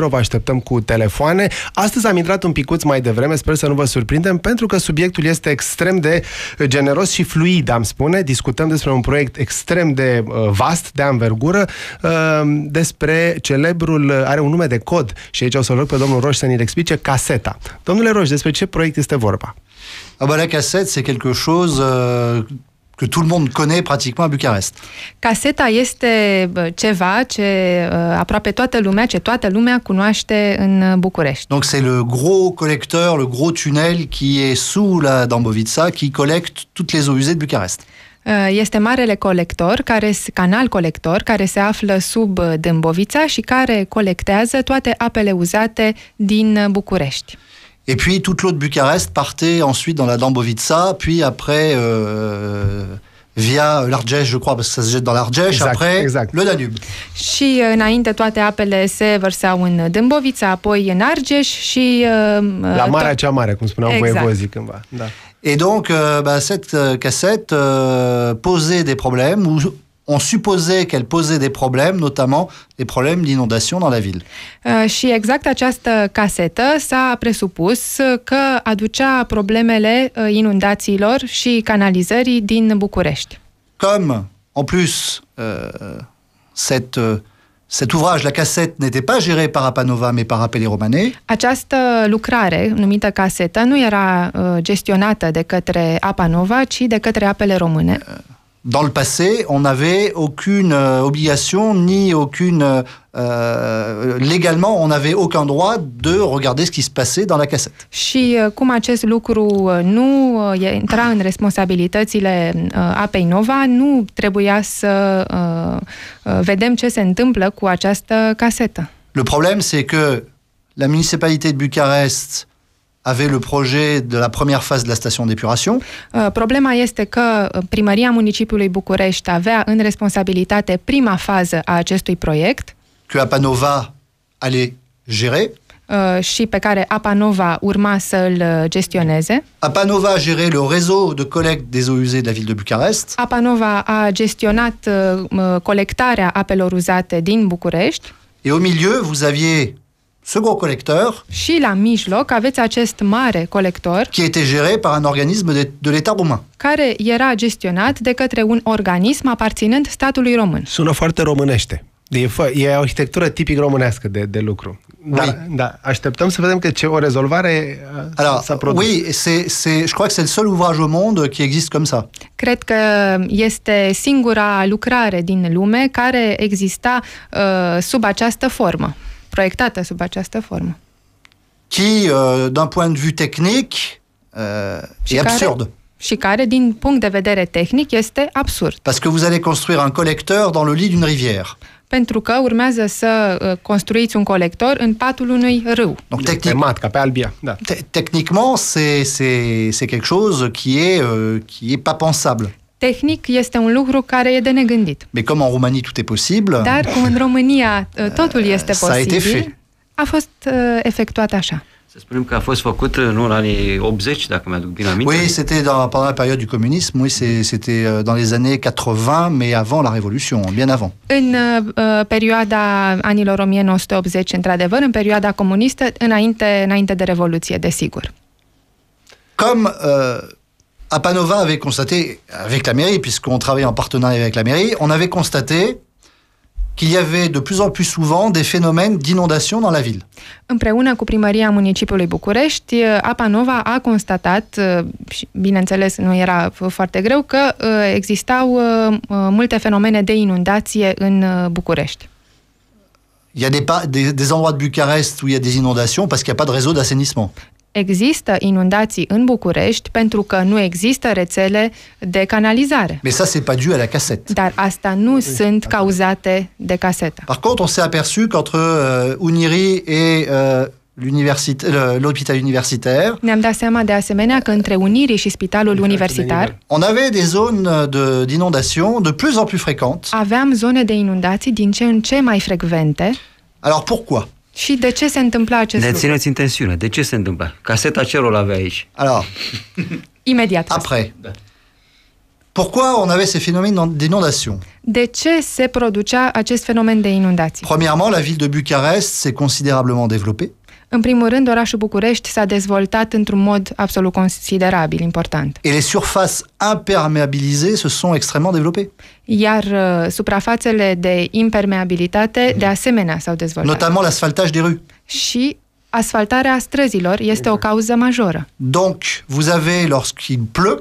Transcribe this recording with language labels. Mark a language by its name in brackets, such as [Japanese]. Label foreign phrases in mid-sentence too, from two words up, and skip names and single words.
[Romanian] Vă așteptăm cu telefoane. Astăzi am intrat un picuț mai devreme, sper să nu vă surprindem, pentru că subiectul este extrem de generos și fluid, am spune. Discutăm despre un proiect extrem de vast, de anvergură, despre celebrul, are un nume de cod, și aici o să-l rog pe domnul Roș să ne explice, Caseta. Domnule Roș, despre ce proiect este vorba? [French] La cassette, c'est quelque chose que tout le monde connaît pratiquement à Bucarest. [Romanian] Caseta este ceva ce aproape toată lumea cunoaște în București. [French] Donc c'est le gros collecteur, le gros tunnel qui est sous la Dâmbovița, qui collecte toutes les eaux usées de Bucarest. [Romanian] Este marele canal colector care se află sub Dâmbovița și care colectează toate apele uzate din București. [French] Et puis toute l'eau de Bucarest partait ensuite dans la Dâmbovița, puis après via l'Argeș, je crois, parce que ça se jette dans l'Argeș, après le Danube. [Romanian] Și înainte toate apele se vărsau în Dâmbovița, apoi în Argeș și la Marea cea Mare, cum spuneau voievozii cândva. Da. [French] Et donc cette cassette posait des problèmes, ou on supposait qu'elle posait des problèmes, notamment des problèmes d'inondation dans la ville. [Romanian] Și exact această casetă s-a presupus că aducea problemele inundațiilor și canalizării din București. [French] Comme, en plus, cet ouvrage, la cassette, n'était pas géré par Apanova, mais par Apele Romane. [Romanian] Această lucrare, numită casetă, nu era gestionată de către Apanova, ci de către Apele Române. [French] Dans le passé, on n'avait aucune obligation, ni aucune... légalement, on n'avait aucun droit de regarder ce qui se passait dans la cassette. [Romanian] Și cum acest lucru nu intra în responsabilitățile Apei Nova, nu trebuia să vedem ce se întâmplă cu această casetă. [French] Le problème, c'est que la municipalité de Bucarest avait le projet de la première phase de la station d'épuration. [Romanian] Problema este că primăria municipiului București avea în responsabilitate prima fază a acestui proiect, [French] que Apanova allait gérer. [Romanian] Și pe care Apanova urma să îl gestioneze. [French] Apanova a géré le réseau de collecte des eaux usées de la ville de Bucarest. [Romanian] Apanova a gestionat colectarea apelor uzate din București. [French] Et au milieu, vous aviez ce gros collecteur, [Romanian] și la mijloc aveți acest mare colector, [French] qui était géré par un organisme de l'État roumain, [Romanian] care era gestionat de către un organism aparținând statului român. Sună foarte românește. E o arhitectură tipic românească de lucru. Da, așteptăm să vedem că o rezolvare s-a produs. [French] Oui, je crois que c'est le seul ouvrage au monde qui existe comme ça. [Romanian] Cred că este singura lucrare din lume care exista sub această formă, proiectată sub această formă. [French] Qui, d'un point de vue technique, est absurde. [Romanian] Și care, din punct de vedere tehnic, este absurd. [French] Parce que vous allez construire un collecteur dans le lit d'une rivière. [Romanian] Pentru că urmează să construiți un colector în patul unui râu. [French] Donc, [Romanian] pe matca, pe Albia. Da. [French] Techniquement, c'est quelque chose qui est pas pensable. [Romanian] Tehnic este un lucru care e de negândit. [French] Mais comme en Roumanie tout est possible. [Romanian] Dar cum în România totul este posibil, a fost efectuat așa. Să spunem că a fost făcut în anii 80, dacă mi-aduc bine aminte. [French] Oui, c'était pendant la période du communisme, oui, c'était dans les années 80, mais avant la Révolution, bien avant. [Romanian] În perioada anilor 1980, într-adevăr, în perioada comunistă, înainte de Revoluție, desigur. [French] Comme Apanova avait constaté, avec la mairie, puisqu'on travaillait en partenariat avec la mairie, on avait constaté qu'il y avait de plus en plus souvent des phénomènes d'inondation dans la ville. [Romanian] Împreună cu primăria municipiului București, Apa Nova a constatat, și bineînțeles nu era foarte greu, că existau multe fenomene de inundație în București. [French] Il y a des endroits de Bucarest où il y a des inondations parce qu'il n'y a pas de réseau d'assainissement. [Romanian] Există inundații în București pentru că nu există rețele de canalizare. [French] Mais ça, c'est pas dû à la cassette. [Romanian] Dar asta nu sunt cauzate de casetă. [French] Par contre, on s'est aperçu qu'entre Unirii et l'hôpital universitaire, [Romanian] Ne-am dat seama de asemenea că între Unirii și Spitalul Universitar [French] on avait des zones d'inondation de plus en plus fréquentes. [Romanian] aveam zone de inundații din ce în ce mai frecvente. [French] Alors pourquoi? [Romanian] Și de ce se întâmpla acest Ne lucru? țineți în tensiune. De ce se întâmplă? Caseta ce rol avea aici? [French] Alors, [Romanian] Imediat. [French] après, pourquoi on avait ces phénomènes d'inondation? [Romanian] De ce se producea acest fenomen de inundații? [French] Premièrement, la ville de Bucarest s'est considérablement développée. [Romanian] În primul rând, orașul București s-a dezvoltat într-un mod absolut considerabil, important. [French] Et les surfaces imperméabilisées se sont extrêmement développées. [Romanian] Iar suprafațele de impermeabilitate, de asemenea, s-au dezvoltat. [French] Notamment l'asphaltage des rues. [Romanian] Și asfaltarea străzilor este o cauză majoră. [French] Donc, vous avez, lorsqu'il pleut,